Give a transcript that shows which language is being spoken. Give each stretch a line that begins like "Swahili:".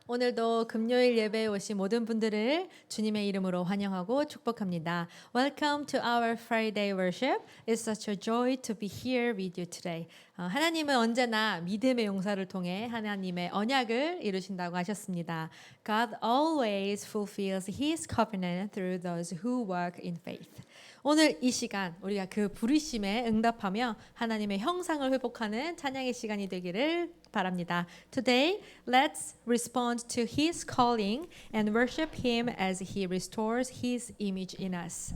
Korean: 오늘도 금요일 예배에 오신 모든 분들을 주님의 이름으로 환영하고 축복합니다.
English: Welcome to our Friday worship. It's such a joy to be here with you today.
Korean: 하나님은 언제나 믿음의 용사를 통해 하나님의 언약을 이루신다고 하셨습니다.
English: God always fulfills His covenant through those who walk in faith.
Korean: 오늘 이 시간 우리가 그 부르심에 응답하며 하나님의 형상을 회복하는 찬양의 시간이 되기를 바랍니다.
English: Today, let's respond to His calling and worship Him as He restores His image in us.